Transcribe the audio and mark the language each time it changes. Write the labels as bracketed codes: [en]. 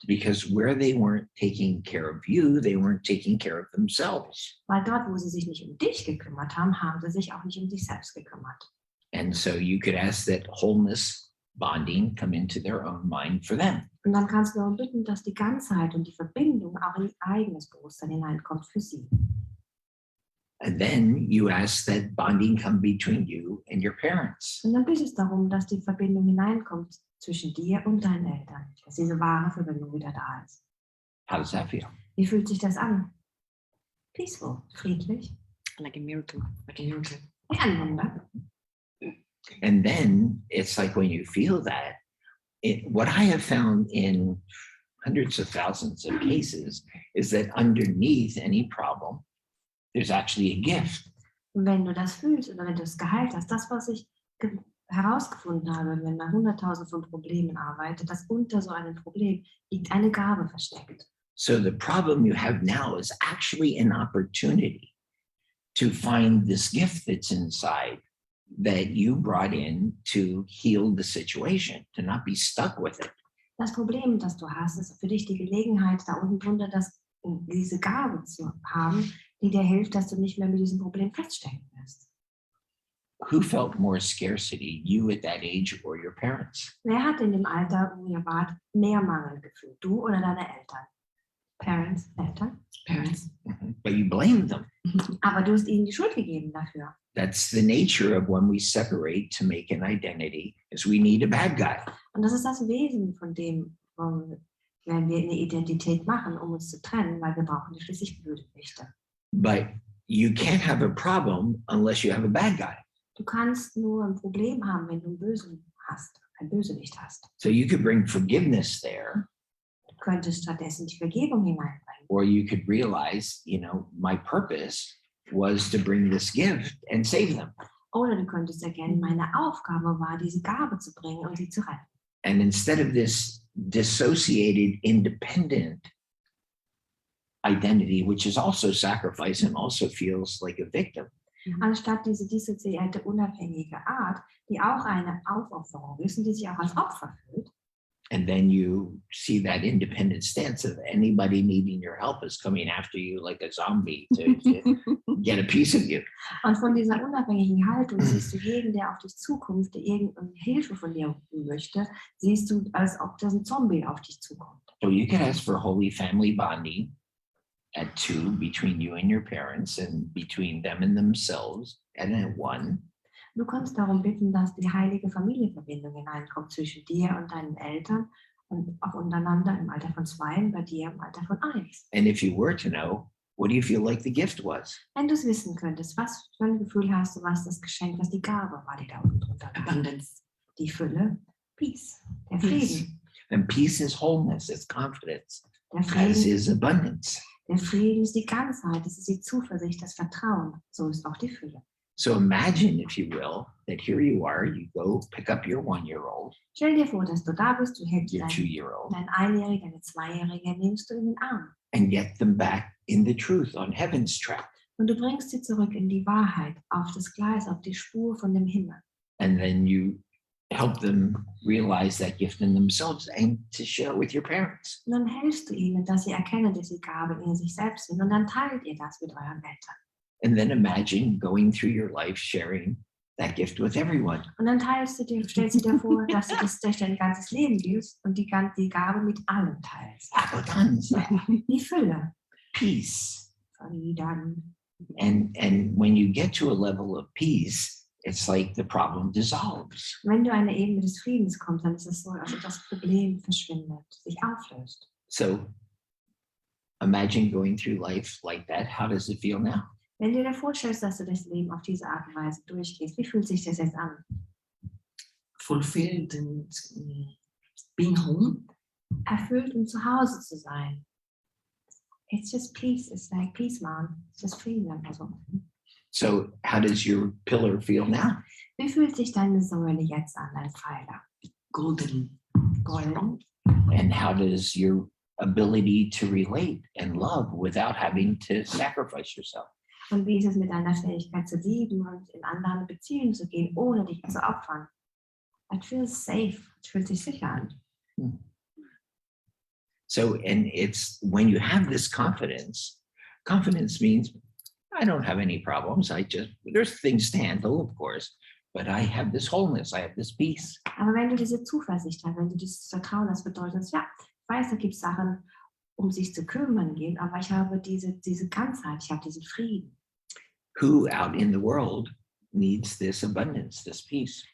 [en] Because where they weren't taking care of you, they weren't taking care of themselves. [de] Weil dort, wo sie sich nicht um dich gekümmert haben, haben sie sich auch nicht um sich selbst gekümmert. [en] And so you could ask that wholeness bonding come into their own mind for them. [de] Und dann kannst du darum bitten, dass die Ganzheit und die Verbindung auch in ihr eigenes Bewusstsein hineinkommt für sie. [en] And then you ask that bonding come between you and your parents. [de] Und dann bittest du darum, dass die Verbindung hineinkommt zwischen dir und deinen Eltern, dass diese wahre Verbindung wieder da ist. [en] How does that feel? [de] Wie fühlt sich das an? [en] Peaceful, [de] friedlich, [en] Like a miracle, like a miracle. [de] wie ein Wunder. [en] And then it's like when you feel that, what I have found in hundreds of thousands of cases is that underneath any problem, there's actually a gift. [de] Und wenn du das fühlst oder wenn du es geheilt hast, das, was ich herausgefunden habe, wenn man 100.000 von Problemen arbeitet, dass unter so einem Problem liegt eine Gabe versteckt. [en] So the problem you have now is actually an opportunity to find this gift that's inside that you brought in to heal the situation, to not be stuck with it. [de] Das Problem, das du hast, ist für dich die Gelegenheit, da unten drunter diese Gabe zu haben, die dir hilft, dass du nicht mehr mit diesem Problem feststecken wirst. [en] Who felt more scarcity, you at that age or your parents? [de] Wer hat in dem Alter, wo ihr wart, mehr Mangel gefühlt? Du oder deine Eltern? [en] Parents, [de] Eltern? [en] Parents. But you blame them. [de] Aber du hast ihnen die Schuld gegeben dafür. [en] That's the nature of when we separate to make an identity, is we need a bad guy. [de] Und das ist das Wesen von dem, wenn wir eine Identität machen, um uns zu trennen, weil wir brauchen ja schließlich Bösewichte. [en] But you can't have a problem unless you have a bad guy. [de] Du kannst nur ein Problem haben, wenn du ein Bösewicht hast. [en] So you could bring forgiveness there, [de] Du könntest stattdessen die Vergebung hineinbringen. [en] or you could realize, my purpose was to bring this gift and save them. [de] Oder du könntest erkennen, meine Aufgabe war, diese Gabe zu bringen und sie zu retten. [en] And instead of this dissociated, independent identity, which is also sacrifice and also feels like a victim, [de] Anstatt diese dissoziierte, unabhängige Art, die auch eine Aufopferung ist und die sich auch als Opfer fühlt. [en] and then you see that independent stance of anybody needing your help is coming after you like a zombie to get a piece of you. [de] Und von dieser unabhängigen Haltung siehst du jeden, der auf dich zukommt, der irgendeine Hilfe von dir möchte, siehst du, als ob das ein Zombie auf dich zukommt. [en] So you can ask for holy family bonding at 2 between you and your parents and between them and themselves, and at 1. [de] Du kannst darum bitten, dass die heilige Familienverbindung hineinkommt zwischen dir und deinen Eltern und auch untereinander im Alter von 2 und bei dir im Alter von 1. [en] And if you were to know, what do you feel like the gift was? [de] Wenn du es wissen könntest, was für ein Gefühl hast du, was das Geschenk, was die Gabe war, die da unten drunter lag? [en] Abundance. [de] Die Fülle, [en] Peace, [de] der Frieden. [en] And peace is wholeness, it's confidence, [de] Der [en] as [de] Frieden, [en] is abundance. [de] der Frieden ist die Ganzheit, das ist die Zuversicht, das Vertrauen. So ist auch die Fülle. [en] So imagine, if you will, that here you are, you go pick up your 1-year-old, [de] Stell dir vor, dass du da bist, du hältst [en] your [de] deinen [en] 2-year-old, [de] Einjährigen, deine Zweijährige, nimmst du in den Arm. [en] and get them back in the truth on heaven's track. [de] Und du bringst sie zurück in die Wahrheit, auf das Gleis, auf die Spur von dem Himmel. [en] And then you help them realize that gift in themselves and to share with your parents. [de] Und dann hilfst du ihnen, dass sie erkennen, dass sie Gaben in sich selbst sind. Und dann teilt ihr das mit euren Eltern. [en] And then imagine going through your life sharing that gift with everyone. [de] Und dann stellst du dir vor, dass du das durch dein ganzes Leben gibst und die Gabe mit allen teilst. [it] Abundanza, [de] Die Fülle, [en] peace. [de] Frieden. [en] And when you get to a level of peace, it's like the problem dissolves. [de] Wenn du eine Ebene des Friedens kommst, dann ist es so, als ob das Problem verschwindet, sich auflöst. [en] So imagine going through life like that. How does it feel now? [de] Wenn du dir vorstellst, dass du das Leben auf diese Art und Weise durchgehst, wie fühlt sich das jetzt an? [en] Fulfilled and being home. [de] Erfüllt, um zu Hause zu sein. [en] It's just peace. It's like peace, man. It's just Frieden. Also. So how does your pillar feel now? [de] Wie fühlt sich deine Säule jetzt an, dein Pfeiler? [en] Golden. [de] Golden. [en] And how does your ability to relate and love without having to sacrifice yourself? [de] Und wie ist es mit deiner Fähigkeit zu lieben und in andere Beziehungen zu gehen, ohne dich zu opfern? [en] It feels safe. [de] Es fühlt sich sicher an. [en] So, and it's when you have this confidence, confidence means I don't have any problems. There's things to handle, of course, but I have this wholeness, I have this peace. [de] Aber wenn du diese Zuversicht hast, wenn du dieses Vertrauen hast, bedeutet es, ja, ich weiß, da gibt es Sachen, um sich zu kümmern gehen, aber ich habe diese Ganzheit, ich habe diesen Frieden. [en] Who out in the world needs this abundance, this peace?